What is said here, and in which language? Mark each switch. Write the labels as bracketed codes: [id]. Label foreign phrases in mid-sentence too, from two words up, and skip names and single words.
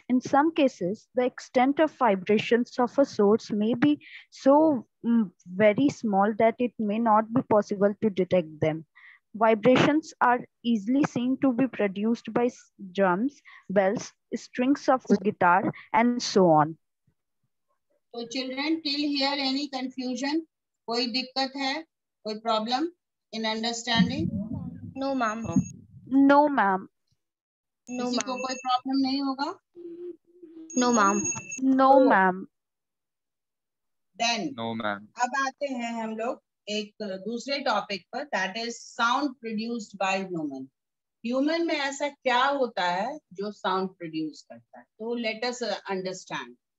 [en] In some cases, the extent of vibrations of a source may be so very small that it may not be possible to detect them. Vibrations are easily seen to be produced by drums, bells, strings of guitar, and so on. So children, till here any confusion? [hi] कोई दिक्कत है? कोई [en] problem in understanding? No, ma'am. No, ma'am. No, [hi] किसी को [en] ma'am. [hi] कोई problem नहीं होगा? [en] No, ma'am. No, ma'am. Then No, ma'am. [hi] अब आते हैं हम लोग एक दूसरे टॉपिक पर, [en] that is sound produced by human. [hi] ह्यूमन में ऐसा क्या होता है जो [en] sound produce [hi] करता है? [en] तो let us understand.